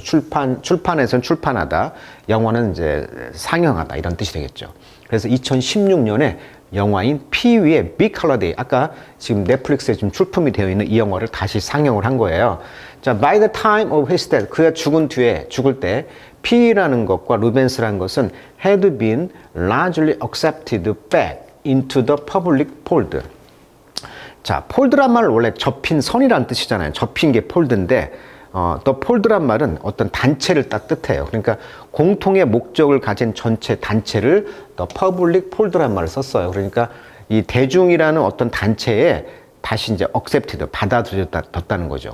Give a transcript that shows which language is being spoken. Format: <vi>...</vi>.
<ko>출판에서는 출판하다, 영화는 이제 상영하다 이런 뜻이 되겠죠. 그래서 2016년에 영화인 Pee-wee의 빅 홀리데이, 아까 지금 넷플릭스에 지금 출품이 되어 있는 이 영화를 다시 상영을 한 거예요. 자,</ko> <en>by the time of his death,</en> <ko>그가 죽을 때</ko> <en>P라는 것과 루벤스라는 것은 had been largely accepted back into the public fold.</en> <ko>자, 폴드란 말은 원래 접힌 선이라는 뜻이잖아요. 접힌 게 폴드인데 또 폴드란 말은 어떤 단체를 딱 뜻해요. 그러니까 공통의 목적을 가진 전체 단체를 더 퍼블릭 폴드란 말을 썼어요. 그러니까 이 대중이라는 어떤 단체에 다시 이제 accepted, 받아들여졌다는 거죠.</ko>